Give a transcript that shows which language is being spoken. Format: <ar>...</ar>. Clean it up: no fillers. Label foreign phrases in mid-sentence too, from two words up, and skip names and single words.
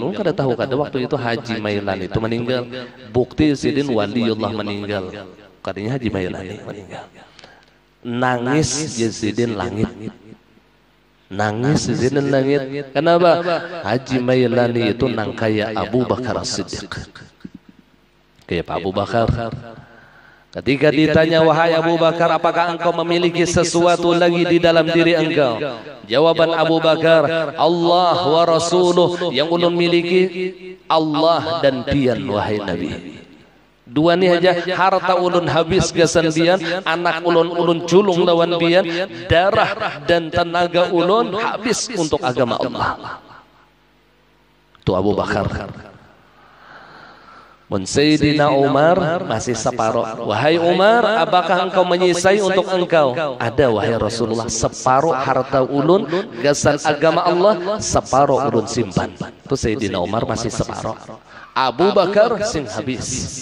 <id>Lu kada tahu kada waktu itu Haji Mailani itu meninggal, bukti Sidin wali Allah meninggal. Katanya Haji Mailani meninggal. Nangis ya Sidin langit. Nangis Sidin langit. Kenapa? Haji Mailani itu nang kaya Abu Bakar As-Siddiq. Kayak Pak Abu Bakar. Ketika ditanya, wahai Abu Bakar, apakah engkau memiliki sesuatu lagi di dalam diri engkau? Jawaban Abu Bakar,</id> <ar>Allah wa Rasuluh,</ar> <id>yang ulun miliki Allah dan pian wahai Nabi.</id> <bjn>Dua ni aja harta ulun habis gasan pian, anak ulun culung lawan pian, darah dan tenaga ulun habis untuk agama Allah.</bjn> <id>Itu Abu Bakar. Mun Sayyidina Umar masih separuh. Wahai Umar, apakah engkau menyisai untuk engkau? Ada wahai Rasulullah, separuh harta ulun gasan agama Allah, separuh ulun simpan. Itu Sayyidina Umar masih separuh.</id> <bjn>Abu Bakar sing habis.</bjn>